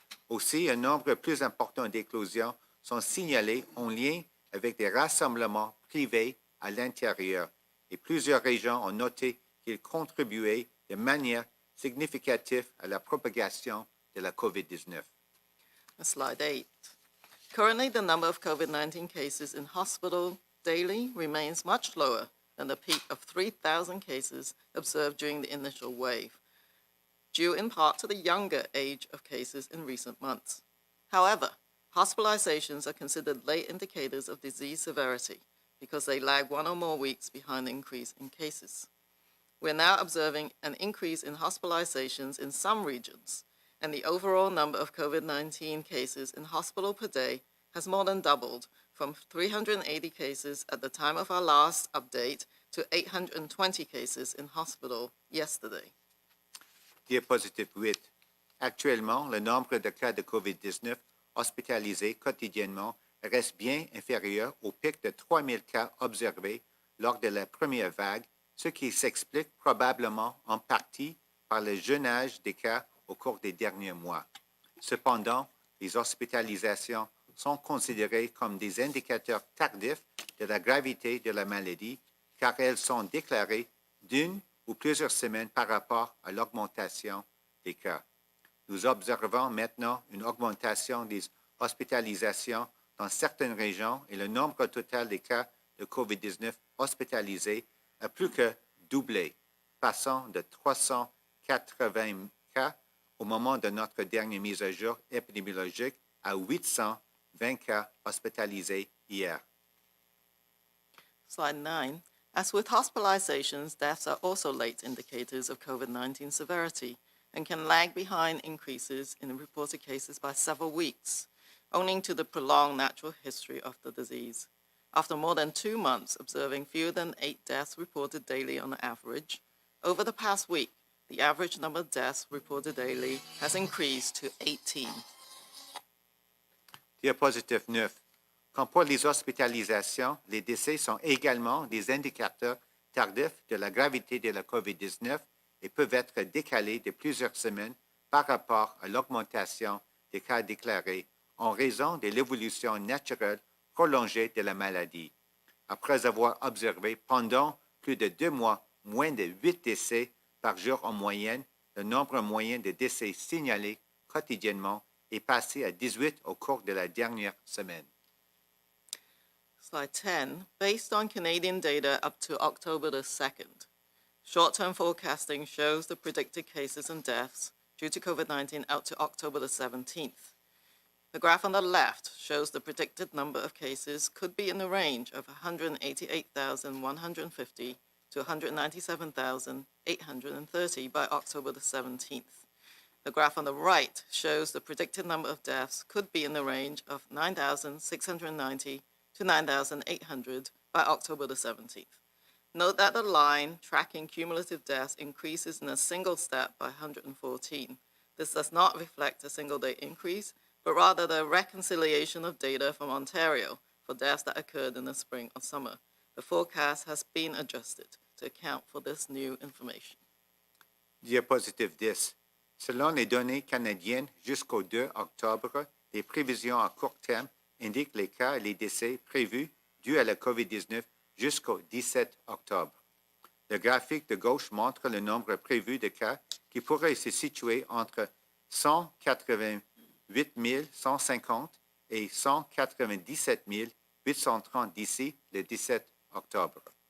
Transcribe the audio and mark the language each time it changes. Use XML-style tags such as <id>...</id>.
<fr>Aussi, un nombre plus important d'éclosions sont signalées en lien avec des rassemblements privés à l'intérieur et plusieurs régions ont noté qu'ils contribuaient de manière significative à la propagation de la COVID-19.</fr> <en>Slide 8. Currently, the number of COVID-19 cases in hospital daily remains much lower than the peak of 3,000 cases observed during the initial wave, due in part to the younger age of cases in recent months. However, hospitalizations are considered late indicators of disease severity because they lag 1 or more weeks behind the increase in cases. We're now observing an increase in hospitalizations in some regions, and the overall number of COVID-19 cases in hospital per day has more than doubled from 380 cases at the time of our last update to 820 cases in hospital yesterday.</en> <fr>Diapositive 8. Actuellement, le nombre de cas de COVID-19 hospitalisés quotidiennement reste bien inférieur au pic de 3 000 cas observés lors de la première vague, ce qui s'explique probablement en partie par le jeune âge des cas au cours des derniers mois. Cependant, les hospitalisations sont considérées comme des indicateurs tardifs de la gravité de la maladie car elles sont déclarées d'une ou plusieurs semaines par rapport à l'augmentation des cas. Nous observons maintenant une augmentation des hospitalisations dans certaines régions et le nombre total des cas de COVID-19 hospitalisés a plus que doublé, passant de 380 cas au moment de notre dernière mise à jour épidémiologique à 820 cas hospitalisés hier.</fr> <en>Slide 9. As with hospitalizations, deaths are also late indicators of COVID-19 severity and can lag behind increases in reported cases by several weeks, owing to the prolonged natural history of the disease. After more than 2 months observing fewer than 8 deaths reported daily on average, over the past week, the average number of deaths reported daily has increased to 18.</en> <fr>Diapositive 9. Comme pour les hospitalisations, les décès sont également des indicateurs tardifs de la gravité de la COVID-19 et peuvent être décalés de plusieurs semaines par rapport à l'augmentation des cas déclarés en raison de l'évolution naturelle prolongée de la maladie. Après avoir observé pendant plus de 2 mois moins de 8 décès par jour en moyenne, le nombre moyen de décès signalés quotidiennement est passé à 18 au cours de la dernière semaine.</fr> <en>Slide 10. Based on Canadian data up to October the 2nd, short-term forecasting shows the predicted cases and deaths due to COVID-19 out to October the 17th. The graph on the left shows the predicted number of cases could be in the range of 188,150 to 197,830 by October the 17th. The graph on the right shows the predicted number of deaths could be in the range of 9,690 to 9,800 by October the 17th. Note that the line tracking cumulative deaths increases in a single step by 114. This does not reflect a single-day increase, but rather the reconciliation of data from Ontario for deaths that occurred in the spring or summer. The forecast has been adjusted to account for this new information.</en> <fr>Diapositive 10. Selon les données canadiennes jusqu'au 2 octobre, les prévisions à court terme indiquent les cas et les décès prévus dus à la COVID-19 jusqu'au 17 octobre. Le graphique de gauche montre le nombre prévu de cas qui pourrait se situer entre 188 150 et 197 830 d'ici le 17 octobre.</fr>